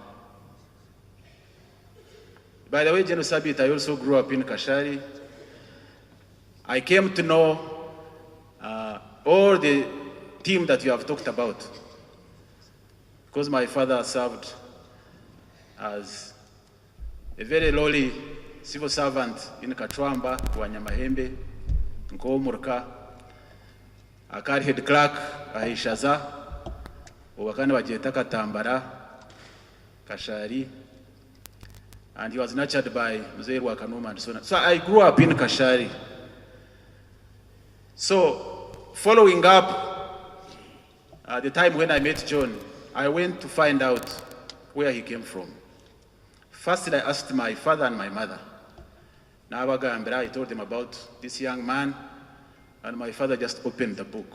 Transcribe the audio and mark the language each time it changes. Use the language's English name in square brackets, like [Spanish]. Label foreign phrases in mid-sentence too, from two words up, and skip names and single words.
[English] By the way, General Sabit, I also grew up in Kashari. I came to know all the team that you have talked about, because my father served as a very lowly civil servant in Katwamba, Wanyamahembe, Nkomurka, Akari head clerk, Aishaza, Uwakana Wajetaka Tambara, Kashari, and he was nurtured by Mzee Wakanuma and so on. So I grew up in Kashari. So following up, at the time when I met John, I went to find out where he came from. First, I asked my father and my mother. Nawagambira, I told them about this young man, and my father just opened the book.